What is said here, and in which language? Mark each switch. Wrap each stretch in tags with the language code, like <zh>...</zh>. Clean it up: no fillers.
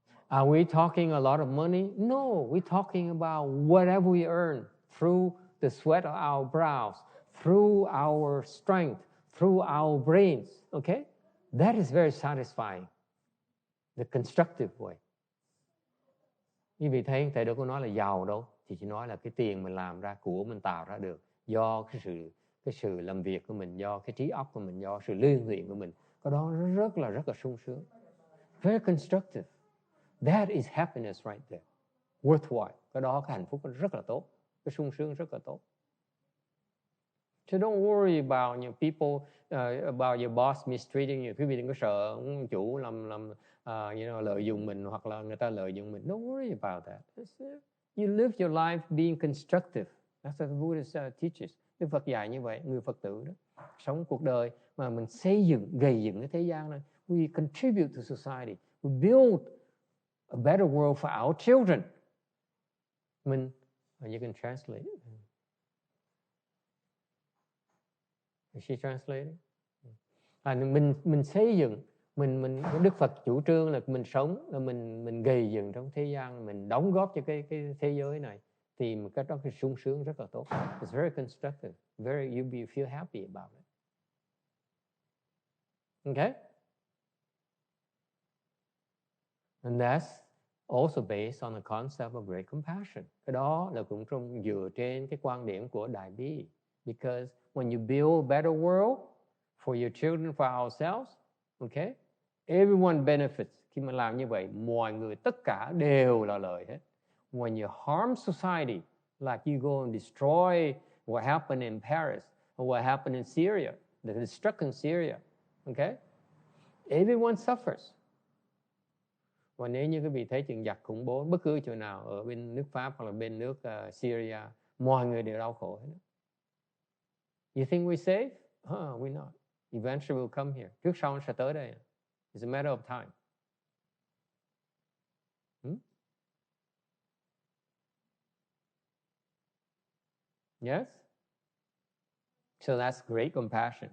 <en>Are we talking a lot of money? No, we're talking about whatever we earn through the sweat of our brows, through our strength, through our brains, okay? That is very satisfying. the constructive way.</en> <vi>Quý vị thấy thầy đâu có nói là giàu đâu, thì chỉ nói là cái tiền mình làm ra, của mình tạo ra được do cái sự làm việc của mình, do cái trí óc của mình, do sự liên luyện của mình, cái đó rất là sung sướng.</vi> <en>Very constructive. That is happiness right there. Worthwhile.</en> <vi>Cái đó, cái hạnh phúc rất là tốt, cái sung sướng rất là tốt.</vi> <en>So don't worry about people, about your boss mistreating you.</en> <vi>Quý vị đừng có sợ chủ làm lợi dụng mình, hoặc là người ta lợi dụng mình.</vi> <en>Don't worry about that. You live your life being constructive. That's what the Buddha teaches.</en> <vi>Đức Phật dạy như vậy, người Phật tử đó, sống cuộc đời mà mình xây dựng, gây dựng cái thế gian này.</vi> <en>We contribute to society. We build a better world for our children. You can translate. Is she translating?</en> <vi>Mình xây dựng, mình Đức Phật chủ trương là mình sống, là mình gây dựng trong thế gian, mình đóng góp cho cái thế giới này, thì cái đó cái sung sướng rất là tốt.</vi> <en>It's very constructive. You feel happy about it. Okay? And that's also based on the concept of great compassion.</en> <vi>Cái đó là cũng dựa trên cái quan điểm của Đại Bi.</vi> <en>Because when you build a better world for your children, for ourselves, okay, everyone benefits.</en> <vi>Khi mà làm như vậy, mọi người tất cả đều là lợi hết.</vi> <en>When you harm society, like you go and destroy what happened in Paris or what happened in Syria, the destruction in Syria, okay, everyone suffers.</en> <vi>Và nếu như quý vị thấy chuyện giặc khủng bố bất cứ chỗ nào ở bên nước Pháp hoặc là bên nước Syria, mọi người đều đau khổ hết.</vi> <en>You think we're safe? We're not. Eventually we'll come here.</en> <vi>Trước sau nó sẽ tới đây.</vi> <en>It's a matter of time. Yes? So that's great compassion.</en>